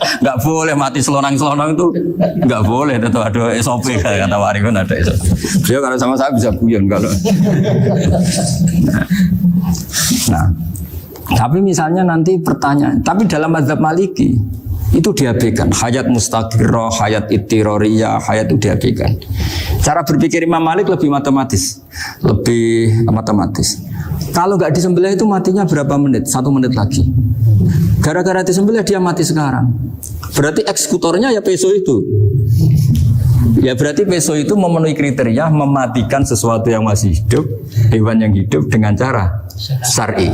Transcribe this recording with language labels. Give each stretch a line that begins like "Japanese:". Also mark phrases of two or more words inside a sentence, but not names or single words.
Indonesian: Nggak boleh mati selonang-selonang itu nggak boleh. Tetap ada SOP kata Warifun ada SOP. Beliau kalau sama saya bisa guyon kalau. Nah, tapi misalnya nanti pertanyaan, tapi dalam mazhab Maliki itu diabaikan,
Arabic: حياة مستقرة, حياة اضطرارية,
Indonesian: hayat itu diabaikan. Cara berpikir Imam Malik lebih matematis. Kalau nggak disembelih itu matinya berapa menit? 1 menit lagi. Gara-gara disembelih dia mati sekarang. Berarti eksekutornya ya peso itu. Ya berarti peso itu memenuhi kriteria mematikan sesuatu yang masih hidup, hewan yang hidup dengan cara syar'i.